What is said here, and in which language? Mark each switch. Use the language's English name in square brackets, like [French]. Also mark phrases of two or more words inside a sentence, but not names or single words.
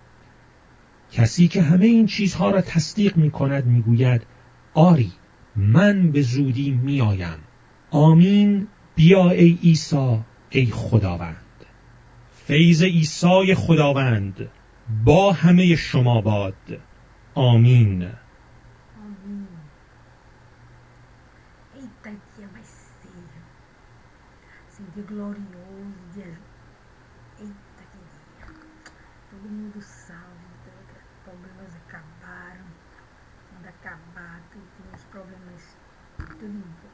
[Persian] کسی که همه این چیزها را تصدیق می کند می گوید آری من به زودی می آیم. آمین. بیا ای عیسی ای خداوند. فیض عیسی خداوند با همه شما باد. آمین. [Portuguese] Amém. Eita, dia vai ser. Assim, dia glorioso, dia. Eita, que dia. Todo mundo salvo, problemas acabaram. Quando acabar, tem uns problemas tudo embora.